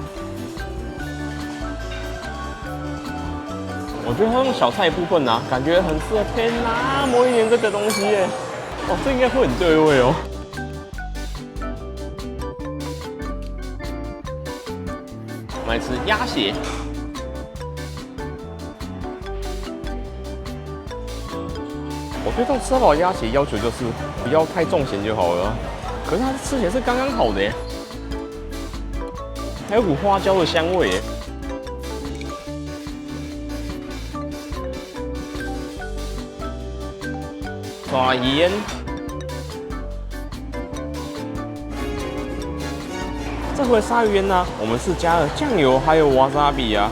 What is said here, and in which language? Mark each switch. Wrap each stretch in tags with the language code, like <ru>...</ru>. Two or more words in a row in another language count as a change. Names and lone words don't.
<zh>我覺得它用小菜部分啊，感覺很適合配那麼一點這個東西耶。哦，這應該會很對味哦。我們來吃鴨血。我對這種吃到飽鴨血要求就是不要太重鹹就好了。可是它吃起來是剛剛好的耶，還有股花椒的香味耶。抓鹽，這回鯊魚煙呢，我們是加了醬油還有瓦薩比啊。</zh>